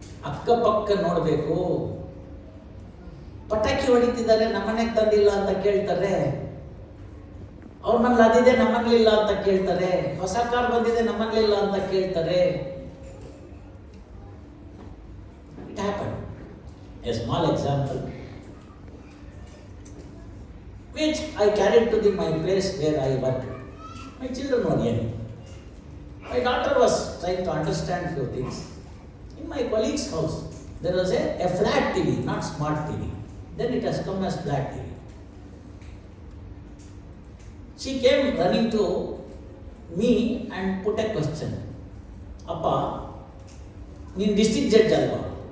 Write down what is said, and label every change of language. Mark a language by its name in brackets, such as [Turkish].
[Kannada] ಅಕ್ಕಪಕ್ಕ ನೋಡಬೇಕು. ಪಟಾಕಿ ಹೊಡಿತಿದ್ದಾರೆ, ನಮ್ಮನೆಗೆ ತಂದಿಲ್ಲ ಅಂತ ಕೇಳ್ತಾರೆ. ಅವ್ರ ಮನೇಲಿ ಅದಿದೆ, ನಮ್ಮನೇಲಿಲ್ಲ ಅಂತ ಕೇಳ್ತಾರೆ. ಹೊಸ ಕಾರ್ ಬಂದಿದೆ, ನಮ್ಮನೇಲಿಲ್ಲ ಅಂತ ಕೇಳ್ತಾರೆ. [English] It happen. A small example which I carried to my place where I worked. My children were young. My daughter was trying to understand few things. In my colleague's house, there was a flat TV, not smart TV. Then it has come as flat TV. She came running to me and put a question. [Kannada] Appa, ನೀನು district judge ಅಲ್ವಾ?